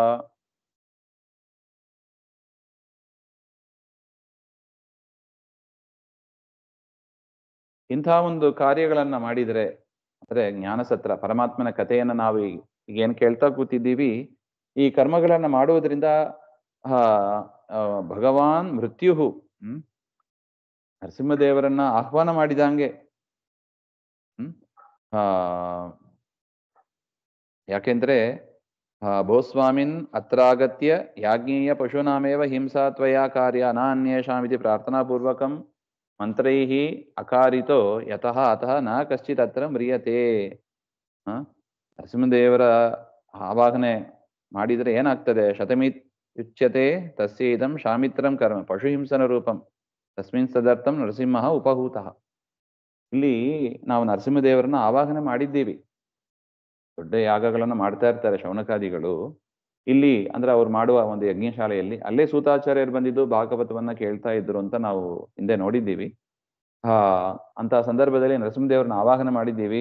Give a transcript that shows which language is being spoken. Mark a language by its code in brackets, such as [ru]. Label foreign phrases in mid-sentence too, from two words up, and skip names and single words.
[kn] ಇಂಥ ಒಂದು ಕಾರ್ಯಗಳನ್ನ ಮಾಡಿದರೆ, ಅಂದ್ರೆ ಜ್ಞಾನಸತ್ರ ಪರಮಾತ್ಮನ ಕಥೆಯನ್ನ ನಾವು ಏನ್ ಕೇಳ್ತಾ ಕೂತಿದ್ದೀವಿ, ಈ ಕರ್ಮಗಳನ್ನ ಮಾಡುವುದರಿಂದ ಭಗವಾನ್ ಮೃತ್ಯು ನರಸಿಂಹದೇವರನ್ನ ಆಹ್ವಾನ ಮಾಡಿದಂಗೆ. [sa] ಯಾಕೆಂದ್ರೆ ಭೋಸ್ವಾಮಿನ್ ಅತ್ರಾಗತ್ಯ ಯಾಜ್ಞೇಯ ಪಶೂನಾಮೇವ ಹಿಂಸಾ ತ್ವಯಾ ಕಾರ್ಯ ನಾನ್ಯೇಷಾಮಿತಿ ಪ್ರಾರ್ಥನಾಪೂರ್ವಕಂ ಮಂತ್ರೈಃ ಅಕಾರಿತೋ ಯತಃ ಅತಃ ನ ಕಶ್ಚಿತ್ ಅತ್ರ ಮ್ರಿಯತೆ. [kn] ನರಸಿಂಹದೇವರ ಆವಾಹನೆ ಮಾಡಿದರೆ ಏನಾಗ್ತದೆ, [sa] ಶತಮಿತ್ ಯುಚ್ಯತೆ ತಸ್ಯ ಇದಂ ಶಾಮಿತ್ರಂ ಕರ್ಮ ಪಶುಹಿಂಸನ ರೂಪಂ ತಸ್ಮಿನ್ ಸದರ್ಥಂ ನರಸಿಂಹ ಉಪಹೂತಃ. [kn] ಇಲ್ಲಿ ನಾವು ನರಸಿಂಹದೇವರನ್ನ ಆವಾಹನೆ ಮಾಡಿದ್ದೀವಿ, ದೊಡ್ಡ ಯಾಗಗಳನ್ನು ಮಾಡ್ತಾ ಇರ್ತಾರೆ ಶೌನಕಾದಿಗಳು. ಇಲ್ಲಿ ಅಂದ್ರೆ ಅವ್ರು ಮಾಡುವ ಒಂದು ಯಜ್ಞಶಾಲೆಯಲ್ಲಿ ಅಲ್ಲೇ ಸೂತಾಚಾರ್ಯರು ಬಂದಿದ್ದು ಭಾಗವತವನ್ನ ಕೇಳ್ತಾ ಇದ್ರು ಅಂತ ನಾವು ಹಿಂದೆ ನೋಡಿದ್ದೀವಿ. ಅಂತ ಸಂದರ್ಭದಲ್ಲಿ ನರಸಿಂಹದೇವರನ್ನ ಆವಾಹನೆ ಮಾಡಿದ್ದೀವಿ.